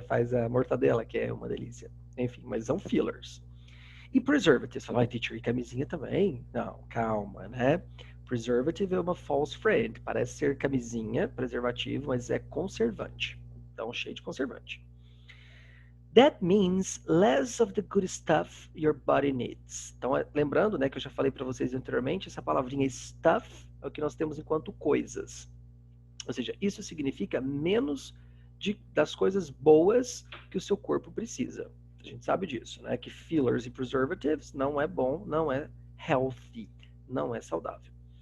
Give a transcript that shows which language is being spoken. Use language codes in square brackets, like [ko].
[pt] Faz a mortadela, que é uma delícia. Enfim, mas são fillers. E preservatives, fala, teacher, e camisinha também? Não, calma, né? Preservative é uma false friend, parece ser camisinha, preservativo, mas é conservante. Então, cheio de conservante. [en] That means less of the good stuff your body needs. [pt] Então, lembrando, né, que eu já falei para vocês anteriormente, essa palavrinha stuff é o que nós temos enquanto coisas. Ou seja, isso significa menos das coisas boas que o seu corpo precisa. A gente sabe disso, né? Que fillers e preservatives não é bom, não é healthy, não é saudável.